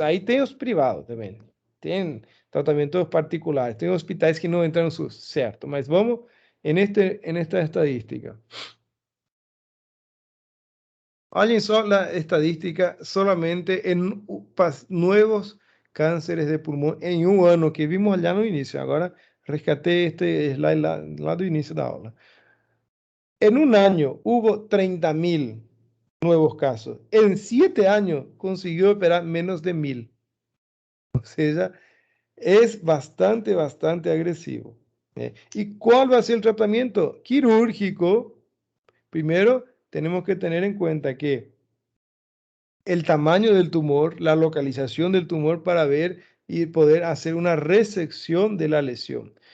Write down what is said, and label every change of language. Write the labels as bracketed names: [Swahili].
[Portuguese] Aí tem os privados também. Tem tratamentos particulares. Tem hospitais que não entram no SUS, certo. [Spanish] Mas vamos en esta estadística. [Portuguese] Olhem só a estadística solamente en nuevos cánceres de pulmão em um ano, que vimos allá no inicio. Agora rescatei este slide lá do início da aula. [Spanish] En un año hubo 30.000 nuevos casos. En 7 años consiguió operar menos de 1.000. O sea, es bastante, bastante agresivo. ¿Y cuál va a ser el tratamiento? Quirúrgico. Primero, tenemos que tener en cuenta que el tamaño del tumor, la localización del tumor para ver y poder hacer una resección de la lesión.